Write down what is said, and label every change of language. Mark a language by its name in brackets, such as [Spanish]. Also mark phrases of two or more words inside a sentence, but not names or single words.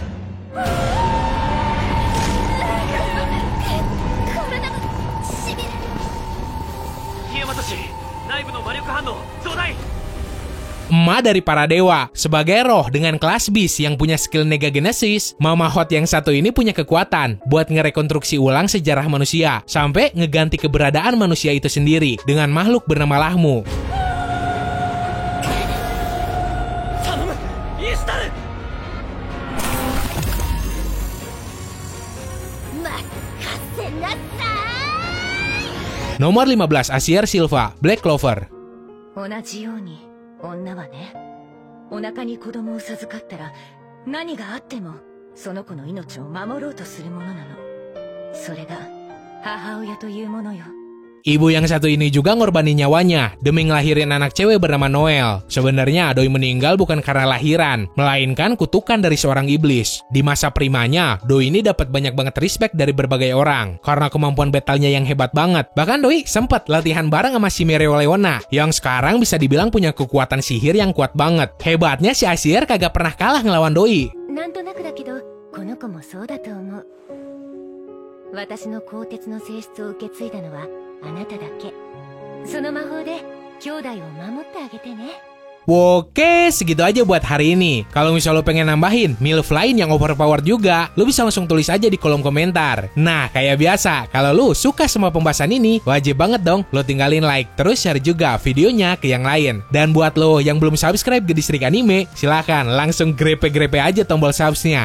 [Indonesian] Emak dari para dewa, sebagai roh dengan kelas Beast yang punya skill Negagenesis, Mama Hot yang satu ini punya kekuatan buat ngerekonstruksi ulang sejarah manusia, sampai ngeganti keberadaan manusia itu sendiri dengan makhluk bernama Lahmu. Nomor 15, Asier Silva, Black Clover. [Japanese] 同じように女はね、お腹に子供を授かったら何があってもその子の命を守ろうとするものなの。それが母親というものよ。 [Indonesian] Ibu yang satu ini juga ngorbanin nyawanya demi ngelahirin anak cewek bernama Noel. Sebenarnya Doi meninggal bukan karena lahiran, melainkan kutukan dari seorang iblis. Di masa primanya, Doi ini dapat banyak banget respect dari berbagai orang karena kemampuan battle-nya yang hebat banget. Bahkan Doi sempat latihan bareng sama si Mereo Leona yang sekarang bisa dibilang punya kekuatan sihir yang kuat banget. Hebatnya si Asier kagak pernah kalah ngelawan Doi. [Japanese] なんとなくだけど、この子もそうだと思う。私の鋼鉄の性質を受け継いだのはあなただけ。その魔法で兄弟を守ってあげてね。 [Indonesian] Oke, segitu aja buat hari ini. Kalau misalnya lo pengen nambahin MILF lain yang overpowered juga, lo bisa langsung tulis aja di kolom komentar. Nah, kayak biasa, kalau lo suka sama pembahasan ini, wajib banget dong lo tinggalin like, terus share juga videonya ke yang lain. Dan buat lo yang belum subscribe ke Distrik Anime, silahkan langsung grepe-grepe aja tombol subsnya.